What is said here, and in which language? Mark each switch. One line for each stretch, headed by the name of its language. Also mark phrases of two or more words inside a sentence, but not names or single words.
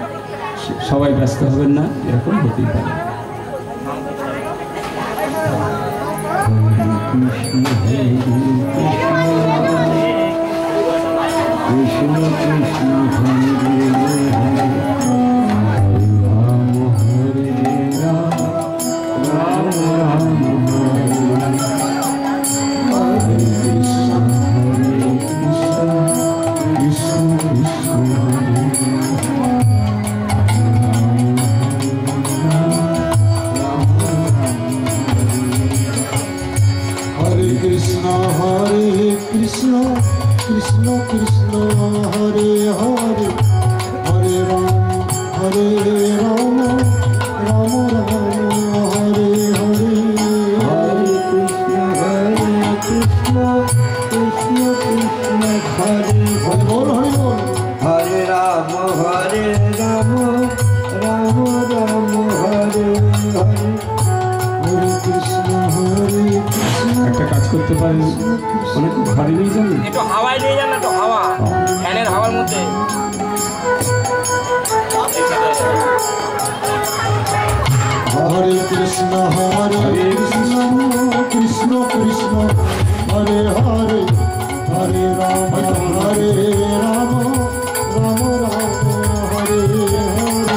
Bangla: সবাই ব্যস্ত হবেন না, এরকম হতেই পারে।
Sanskrit: कृष्ण कृष्ण हरे राम हरे राम, राम राम हरे हरे कृष्ण हरे कृष्ण, कृष्ण कृष्ण हरे हरे कृष्ण कृष्ण कृष्ण हरे हरे, हरे राम राम राम हरे हरे, हरे कृष्ण कृष्ण कृष्ण हरे
Hindi: हरि बोल हरि बोल,
Sanskrit: हरे राम राम राम हरे हरे, हरे कृष्ण
Bangla: একটা কাজ করতে পারেন, অনেক ঘরে নিয়ে যান, একটু হাওয়ায় নিয়ে যান না, তো হাওয়া, ফ্যানের হাওয়ার মধ্যে।
Sanskrit: हरे कृष्ण कृष्ण कृष्ण हरे हरे, हरे राम राम राम हरे हरे,